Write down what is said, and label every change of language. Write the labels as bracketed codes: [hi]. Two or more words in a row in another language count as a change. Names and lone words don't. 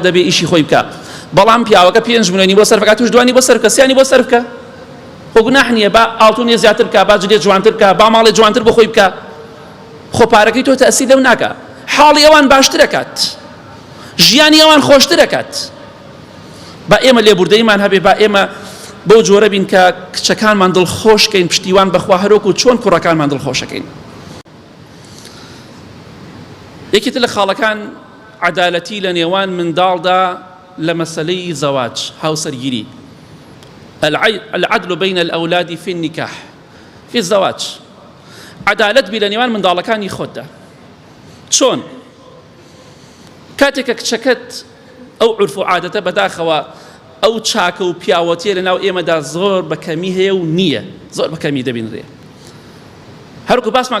[ckb] دەبێ ئیشی خۆی بکە بەڵام پیاوەکە 5 ملیۆنی بۆ سەرفەکە توش دوانی بۆ سەرفکە سیانی بۆ سەرفکە خۆ گوناح نییە با ئاڵتونێ زیاتر بکە با جلێ جوانتر بکە با ماڵێ جوانتر بۆ خۆی بکە خۆ پارەکەی تۆ تەئسیر لەو ناکە حاڵی ئەوان باشتر دەکات ژیانی ئەوان خۆشتر دەکات با ئێمە لێبوردەیمان هەبێ با ئێمە بۆ جۆرە بین کە کچەکانمان دڵخۆشکەین پشتیوان بەخوا هەروەکو چۆن کوڕەکانمان دڵخۆشەکەین یەکێتر لە خاڵەکان عەدالەتی لە نێوان منداڵدا لە مەسەلەی زەواج هاوسەرگیری [ar] العدل بين الأولاد في النكاح في الزواج [ckb] عدالت بی لە نێوان منداڵەکانی خۆتدا چۆن کاتێکە کچەکەت ئەو عورف و عادەتە بەداخەوە ئەو چاکە و پیاوەتیە لە ناو ئێمەدا زۆر بەکەمی هەیە و نییە زۆر بەکەمی دەبینرێ هەروکو باسمان